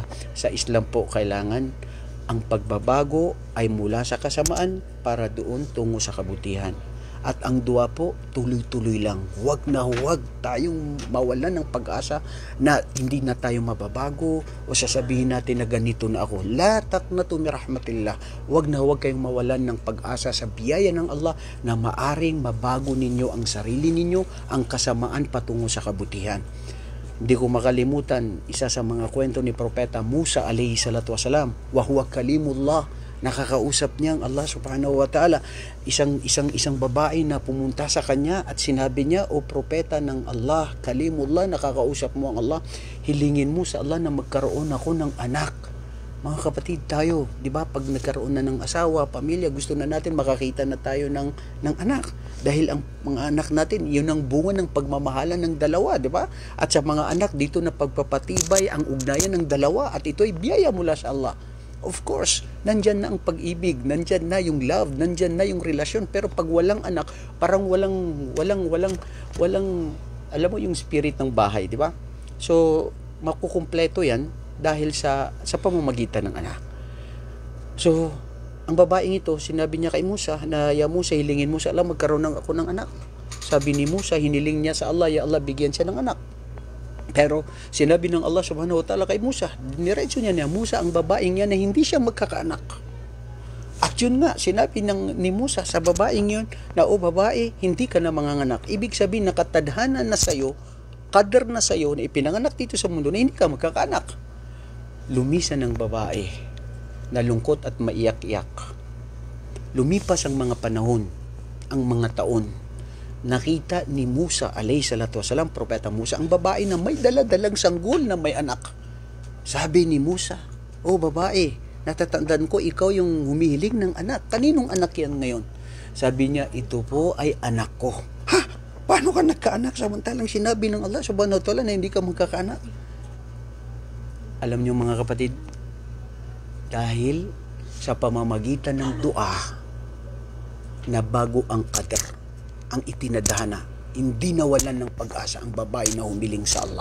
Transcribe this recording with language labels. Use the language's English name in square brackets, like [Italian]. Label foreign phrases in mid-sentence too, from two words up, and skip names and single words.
[Filipino] Sa Islam po, kailangan ang pagbabago ay mula sa kasamaan para doon tungo sa kabutihan. At ang dua po, tuloy-tuloy lang. Huwag na huwag tayong mawalan ng pag-asa na hindi na tayo mababago o sasabihin natin na ganito na ako. [Arabic] لا تقنطوا من رحمة الله. [Filipino] Huwag na huwag kayong mawalan ng pag-asa sa biyaya ng Allah na maaring mabago ninyo ang sarili ninyo, ang kasamaan patungo sa kabutihan. Hindi ko makalimutan isa sa mga kwento ni Propeta Musa [Arabic] عليه الصلاة والسلام، وهو كليم الله. [Filipino] Nakakausap niya ang Allah [Arabic] سبحانه وتعالى. [Filipino] Isang babae na pumunta sa kanya at sinabi niya, o propeta ng Allah, kalimullah, nakakausap mo ang Allah, hilingin mo sa Allah na magkaroon ako ng anak. Mga kapatid tayo, di ba, pag nagkaroon na ng asawa, pamilya, gusto na natin makakita na tayo ng anak. Dahil ang mga anak natin, yun ang bunga ng pagmamahalan ng dalawa, di ba? At sa mga anak, dito na pagpapatibay ang ugnayan ng dalawa at ito ay biyaya mula sa Allah. [English] Of course, [Filipino] nandyan na ang pag-ibig, nandyan na yung love, nandyan na yung relasyon. Pero pag walang anak, parang walang alam mo yung spirit ng bahay, di ba? So, makukumpleto yan dahil sa pamamagitan ng anak. So, ang babaeng ito, sinabi niya kay Musa na, ya Musa, hilingin mo sa Allah, magkaroon ako ng anak. Sabi ni Musa, hiniling niya sa Allah, ya Allah, bigyan siya ng anak. Pero sinabi ng Allah [Arabic] سبحانه وتعالى [Filipino] kay Musa, niretso niya Musa ang babaeng yan na hindi siya magkakaanak. At yun nga, sinabi ni Musa sa babaeng yun na, o babae, hindi ka na manganganak. Ibig sabihin, nakatadhana na sa'yo, qadar na sa'yo na ipinanganak dito sa mundo na hindi ka magkakaanak. lumisan ng babae, nalungkot at maiyak-iyak. Lumipas ang mga panahon, ang mga taon. Nakita ni Musa [Arabic] عليه الصلاة والسلام, [Filipino] Propeta Musa, ang babae na may daladalang sanggol na may anak. Sabi ni Musa, "O babae, natatandaan ko ikaw yung humihiling ng anak. Kaninong anak yan ngayon?" Sabi niya, "Ito po ay anak ko." "Ha? Paano ka nagkaanak samantalang sinabi ng Allah [Arabic] سبحانه وتعالى [Filipino] na hindi ka magkakaanak?" Alam niyo mga kapatid, dahil sa pamamagitan ng dua na bago ang qadar, ang itinadhana, hindi nawalan ng pag-asa ang babae na humiling sa Allah.